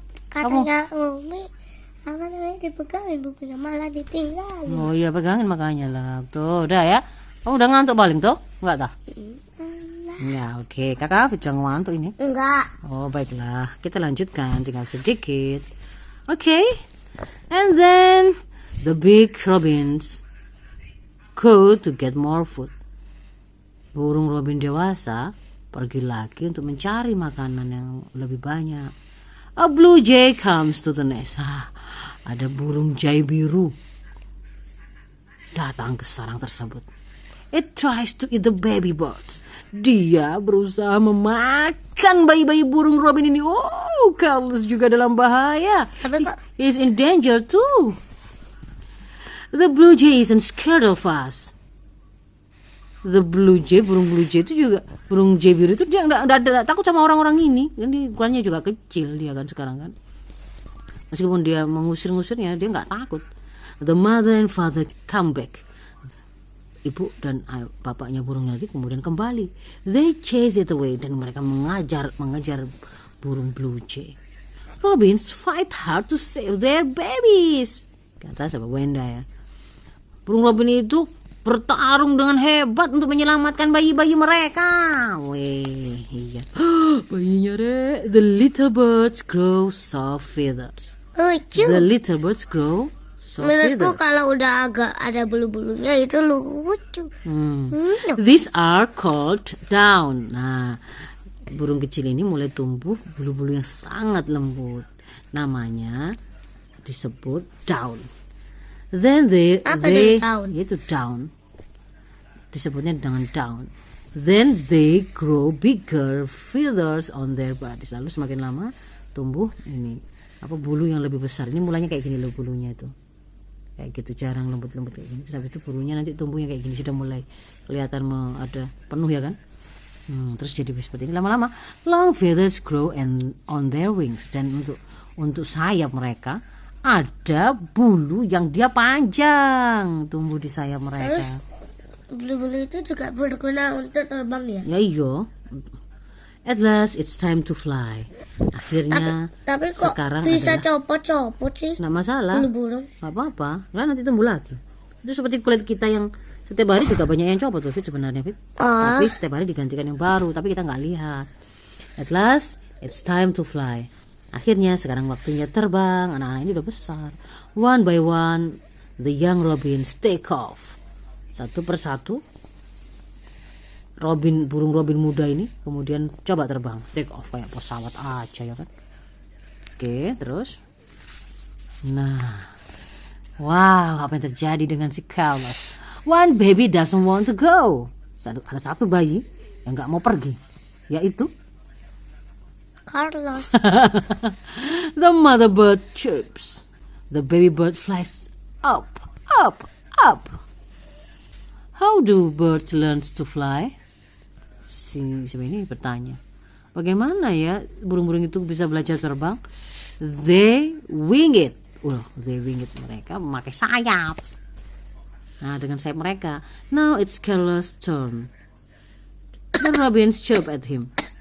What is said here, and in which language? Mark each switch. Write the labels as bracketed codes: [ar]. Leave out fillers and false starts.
[id] Katanya Umi apa namanya dipegangin bukunya, malah ditinggalin. Oh iya, pegangin makanya lah. Tuh, udah ya. Kamu udah ngantuk paling tuh? Enggak tah? Ya, oke. Kakak sedang ngantuk ini. Enggak. Oh, baiklah. Kita lanjutkan, tinggal sedikit. Oke. [en] And then the big robins go to get more food. [id] Burung robin dewasa pergi lagi untuk mencari makanan yang lebih banyak. [en] A blue jay comes to the nest. [id] Ada burung jay biru datang ke sarang tersebut. [en] It tries to eat the baby birds. [id] Dia berusaha memakan bayi-bayi burung robin ini. Oh, Carlos juga dalam bahaya. Tapi kok [en] He's in danger too. The blue jay isn't scared of us. [id] The blue jay, burung blue jay itu juga, burung jay biru itu dia nggak takut sama orang-orang ini. Kan dia ukurannya juga kecil dia kan sekarang kan. Meskipun dia mengusir-ngusirnya, dia nggak takut. [en] The mother and father come back. [id] Ibu dan bapaknya burung tadi kemudian kembali. [en] They chase it away [id] dan mereka mengejar burung blue jay. [en] Robins fight hard to save their babies. [id] Kata sahabat Wenda ya. Burung robin itu bertarung dengan hebat untuk menyelamatkan bayi-bayi mereka. Weh, iya. Bayinya re. [en] The little birds grow soft feathers. [id] lucu. [en] The little birds grow soft [id] Menurutku [en] feathers. [id] kalau udah agak ada bulu-bulunya itu lucu. [en] These are called down. [id] Nah, burung kecil ini mulai tumbuh bulu-bulu yang sangat lembut. Namanya disebut down. [en] Then [id] Apa itu down? Itu down. Disebutnya dengan down. [en] Then they grow bigger feathers on their bodies. [id] Lalu semakin lama tumbuh ini bulu yang lebih besar. Ini mulanya kayak gini loh bulunya itu. Kayak gitu, jarang lembut-lembut kayak gini. Terus habis itu bulunya nanti tumbuhnya kayak gini, sudah mulai kelihatan ada penuh ya kan. Terus jadi seperti ini lama-lama. [en] Long feathers grow and on their wings, [id] dan untuk sayap mereka ada bulu yang dia panjang tumbuh di sayap mereka. Terus bulu-bulu itu juga berguna untuk terbang ya. Ya iyo. [en] At last it's time to fly. [id] Akhirnya Tapi kok sekarang bisa adalah copot-copot sih nggak masalah. bulu burung? Nggak apa-apa. Lah nanti tumbuh lagi. Itu seperti kulit kita yang setiap hari juga banyak yang copot tuh Fit sebenarnya Fit. Tapi setiap hari digantikan yang baru, tapi kita nggak lihat. [en] At last it's time to fly. [id] Akhirnya sekarang waktunya terbang. Anak-anak ini udah besar. [en] One by one the young robins take off. [id] Satu persatu burung robin muda ini kemudian coba terbang, take off kayak pesawat aja ya kan. Oke, terus nah, wow, apa yang terjadi dengan si Carlos? [en] One baby doesn't want to go. [id] Ada satu bayi yang nggak mau pergi, yaitu Carlos. [en] the mother bird chirps. The baby bird flies up, up, up. How do birds learn to fly? [id] Si ini bertanya, bagaimana ya burung-burung itu bisa belajar terbang? [en] They wing it. They wing it, [id] mereka memakai sayap. Nah, dengan sayap mereka. [en] Now it's Carlos' turn. The robins chirp at him.